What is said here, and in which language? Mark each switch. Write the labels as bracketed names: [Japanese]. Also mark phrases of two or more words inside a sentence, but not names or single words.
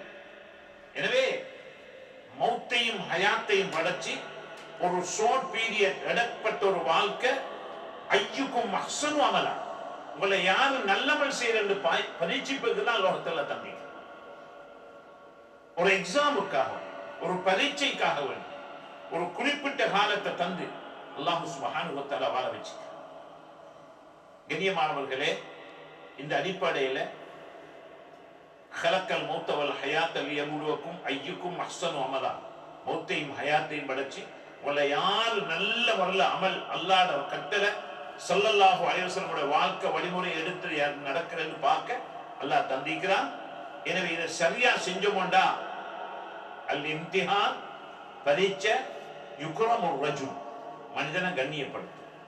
[Tamil] எனவே மௌத்தையும் ஹயாத்தையும் படைச்சு ஒரு [English] short period [Tamil] இடப்பட்ட ஒரு வாழ்க்கை, [Arabic] أيكم أحسن عملا, [Tamil] உங்களை யாரு நல்லமல் செய்யறது பரீட்சிப்பதுதான் லோகத்துல தம்பி. ஒரு எக்ஸாமுக்காக, ஒரு பரீட்சைக்காக வேண்டி ஒரு குறிப்பிட்ட காலத்தை தந்து [Arabic] الله سبحانه وتعالى [Tamil] வாழ வச்சு. கண்ணியமானவர்களே, இந்த அடிப்படையில் [Arabic] خلق الموت والحياة ليبلوكم أيكم أحسن عملا, [Tamil] மௌத்தையும் ஹயாத்தையும் படைச்சு உங்களை யார் நல்ல முறையில் அமல் அல்லாஹ் கட்டளை [Arabic] صلى الله عليه وسلم [Tamil] வாழ்க்கை வழிமுறை எடுத்து நடக்கிறன்னு பார்க்க அல்லாஹ் தந்திக்கிறான். எனவே இதை சரியா செஞ்சோம்டா [Arabic] الامتحان [Tamil] பரீட்சை [Arabic] يكرم رجل, [Tamil] மனிதனை கண்ணியப்படுத்தும்.